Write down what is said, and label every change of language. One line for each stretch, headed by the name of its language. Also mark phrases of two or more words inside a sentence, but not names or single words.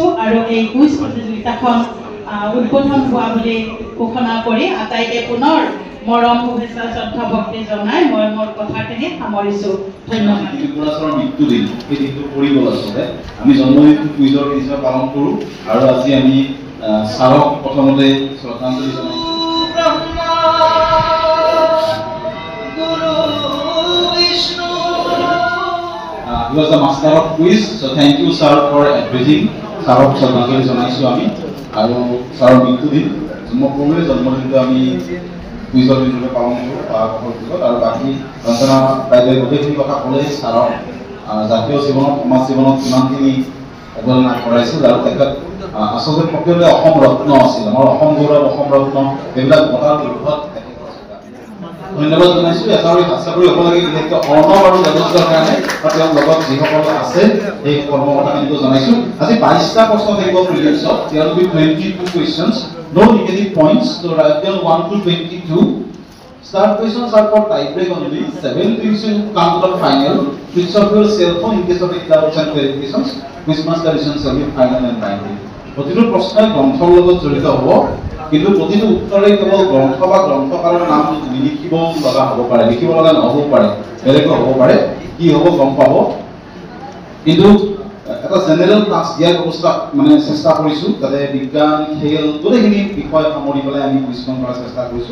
Assamese: আৰু এই কুইজ প্ৰতিযোগিতাখন উদ্বোধন হোৱা বুলি ঘোষণা কৰি আটাইকে পুনৰ মৰম শুভেচ্ছা শ্ৰদ্ধা ভক্তি জনাই মই মোৰ কথাখিনি সামৰিছোঁ। ধন্যবাদ। মৃত্যুদিন এই দিনটো পৰিব আচলতে আমি জন্মদিনটো কুইজৰ হিচাপে পালন কৰোঁ আৰু আজি আমি ছাৰক প্ৰথমতে শ্ৰদ্ধাঞ্জলি জনাইছোঁ।
English: He was the master of quiz, so thank you sir for everything.
Assamese: ছাৰক শ্ৰদ্ধাঞ্জলি জনাইছোঁ আমি আৰু ছাৰৰ মৃত্যুদিন জন্মদিনটো আমি কুইজৰ হিচাপে পালন কৰোঁ আৰু বাকী ৰঞ্জনা বাইদেৱে গোটেইখিনি কথা ক'লে। ছাৰক জাতীয় জীৱনত সমাজ জীৱনত কিমানখিনি অৱদান আগবঢ়াইছিল আৰু তেখেত আচলতে সকলোৱে অসম ৰত্ন আছিল, আমাৰ অসম গৌৰৱ, অসম ৰত্ন এইবিলাক বঁটাৰ উদ্ভৱ ধন্যবাদ জনাইছোঁ। এটা আশা কৰি হ'ব লাগে বিশেষকৈ অৰ্ণৱ আৰু দেৱজ্যোতিৰ কাৰণে বা তেওঁৰ লগত যিসকল আছে সেই কৰ্মকৰ্তাখিনিকো জনাইছোঁ। আজি 22টা প্ৰশ্ন থাকিব প্ৰিলিমছত,
English: there will be 22 questions, no negative points, so write down 1 to 22. Start questions are for tie break only. 7 things will come to the final. Switch off your cell phone in case of any doubts and clarifications. Quiz master decisions will be final and binding.
Assamese: প্ৰতিটো প্ৰশ্নই গ্ৰন্থৰ লগত জড়িত হ'ব, কিন্তু প্ৰতিটো উত্তৰে কেৱল গ্ৰন্থ বা গ্ৰন্থকাৰৰ নাম লিখিব লগা হ'ব পাৰে, লিখিব লগা নহ'ব পাৰে, বেলেগো হ'ব পাৰে, কি হ'ব গম পাব। কিন্তু এটা
English: general class
Assamese: দিয়াৰ ব্যৱস্থা চেষ্টা কৰিছোঁ, যাতে বিজ্ঞান, খেল গোটেইখিনি বিষয় সামৰি পেলাই আমি কুইজখন কৰাৰ চেষ্টা কৰিছোঁ।